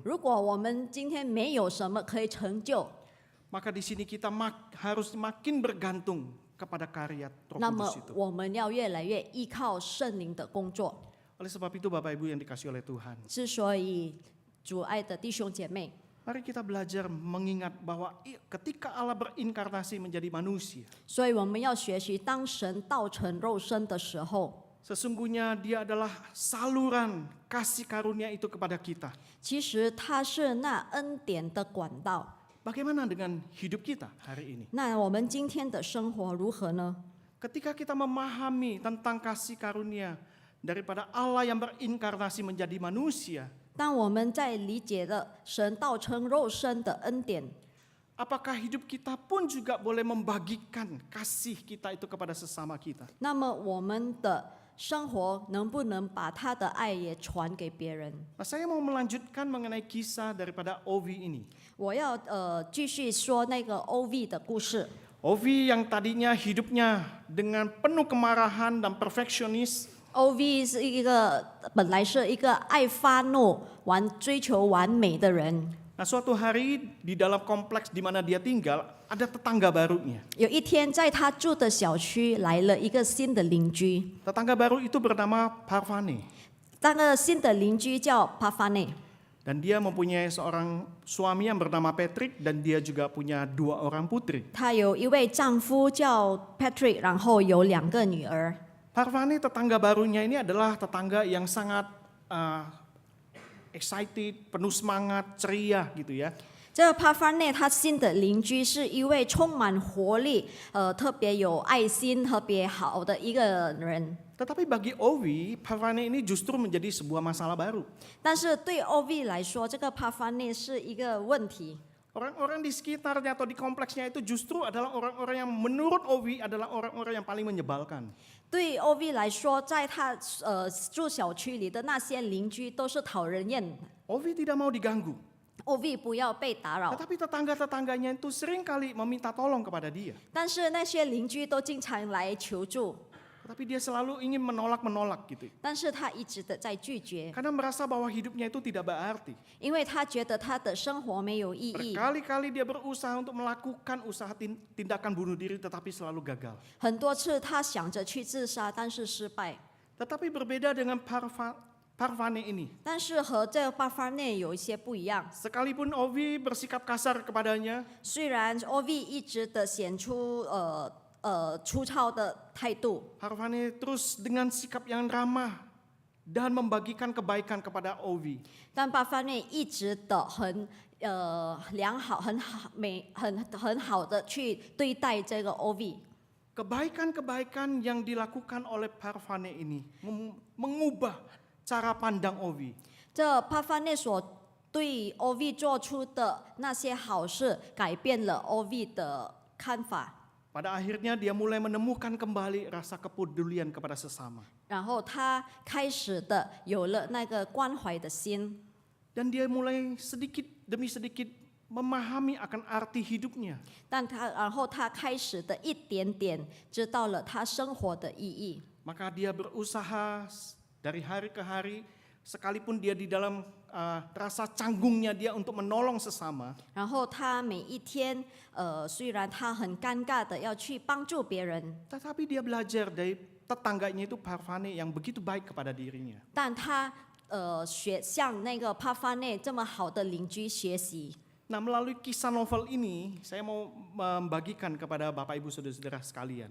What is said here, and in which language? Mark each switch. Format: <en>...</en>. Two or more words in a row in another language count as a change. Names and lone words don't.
<zh>如果我们今天没有什么可以成就，</zh> <id>maka di sini kita harus makin bergantung kepada karya Roh</id> <zh>那么</zh> <id>Kudus itu.</id> <zh>我们要越来越依靠圣灵的工作。</zh> <id>Oleh sebab itu Bapak Ibu yang dikasihi oleh Tuhan,</id> <zh>之所以，主爱的弟兄姐妹，</zh> <id>mari kita belajar mengingat bahwa ketika Allah berinkarnasi menjadi manusia,</id> <zh>所以我们要学习，当神道成肉身的时候，</zh> <id>sesungguhnya Dia adalah saluran kasih karunia itu kepada kita.</id> <zh>其实他是那恩典的管道。</zh> <id>Bagaimana dengan hidup kita hari ini?</id> <zh>那我们今天的生活如何呢？</zh> <id>Ketika kita memahami tentang kasih karunia daripada Allah yang berinkarnasi menjadi manusia,</id> <zh>当我们在理解了神道成肉身的恩典，</zh> <id>apakah hidup kita pun juga boleh membagikan kasih kita itu kepada sesama kita?</id> <zh>那么我们的生活能不能把他的爱也传给别人？</zh> <id>Nah, saya mau melanjutkan mengenai kisah daripada Ovi ini.</id> <zh>我要继续说那个 OV 的故事。</zh> <id>Ovi yang tadinya hidupnya dengan penuh kemarahan dan perfeksionis,</id> <zh>OV 是一个本来是一个爱发怒、追求完美的人。</zh> <id>nah suatu hari di dalam kompleks di mana dia tinggal ada tetangga barunya.</id> <zh>有一天，在他住的小区来了一个新的邻居，</zh> <id>Tetangga baru itu bernama Parvane</id> <zh>那个新的邻居叫帕法内，</zh> <id>dan dia mempunyai seorang suami yang bernama Patrick dan dia juga punya 2 orang putri.</id> <zh>她有一位丈夫叫 Patrick， 然后有2个女儿。</zh> <id>Parvane tetangga barunya ini adalah tetangga yang sangat excited, penuh semangat, ceria gitu ya.</id> <zh>这个帕法内，他新的邻居是一位充满活力、特别有爱心、特别好的一个人。</zh> <id>Tetapi bagi Ovi, Parvane ini justru menjadi sebuah masalah baru.</id> <zh>但是对 OV 来说，这个帕法内是一个问题。</zh> <id>Orang-orang di sekitarnya atau di kompleksnya itu justru adalah orang-orang yang menurut Ovi adalah orang-orang yang paling menyebalkan.</id> <zh>对 OV 来说，在他住小区里的那些邻居都是讨人厌的。</zh> <id>Ovi tidak mau diganggu.</id> <zh>OV 不要被打扰，</zh> <id>Tetapi tetangga-tetangganya itu seringkali meminta tolong kepada dia.</id> <zh>但是那些邻居都经常来求助，</zh> <id>Tetapi dia selalu ingin menolak-menolak gitu.</id> <zh>但是他一直的在拒绝，</zh> <id>Karena merasa bahwa hidupnya itu tidak berarti.</id> <zh>因为他觉得他的生活没有意义。</zh> <id>Berkali-kali dia berusaha untuk melakukan usaha tindakan bunuh diri tetapi selalu gagal.</id> <zh>很多次他想着去自杀，但是失败。</zh> <id>Tetapi berbeda dengan Parvane ini.</id> <zh>但是和这个巴法内有一些不一样，</zh> <id>Sekalipun Ovi bersikap kasar kepadanya,</id> <zh>虽然 OV 一直的显出粗糙的态度，</zh> <id>Parvane terus dengan sikap yang ramah dan membagikan kebaikan kepada Ovi.</id> <zh>但巴法内一直的良好、很好的去对待这个 OV。</zh> <id>Kebaikan-kebaikan yang dilakukan oleh Parvane ini mengubah cara pandang Ovi.</id> <zh>这巴法内所对 OV 做出的那些好事，改变了 OV 的看法。</zh> <id>Pada akhirnya dia mulai menemukan kembali rasa kepedulian kepada sesama.</id> <zh>然后他开始的有了那个关怀的心，</zh> <id>Dan dia mulai sedikit demi sedikit memahami akan arti hidupnya.</id> <zh>然后他开始的一点点知道了他生活的意义。</zh> <id>Maka dia berusaha dari hari ke hari, sekalipun dia di dalam rasa canggungnya dia untuk menolong sesama,</id> <zh>然后他每一天，虽然他很尴尬的要去帮助别人，</zh> <id>tetapi dia belajar dari tetangganya itu Parvane yang begitu baik kepada dirinya.</id> <zh>但他向那个帕发内这么好的邻居学习。</zh> <id>Nah, melalui kisah novel ini, saya mau membagikan kepada Bapak Ibu Saudara-saudara sekalian,</id>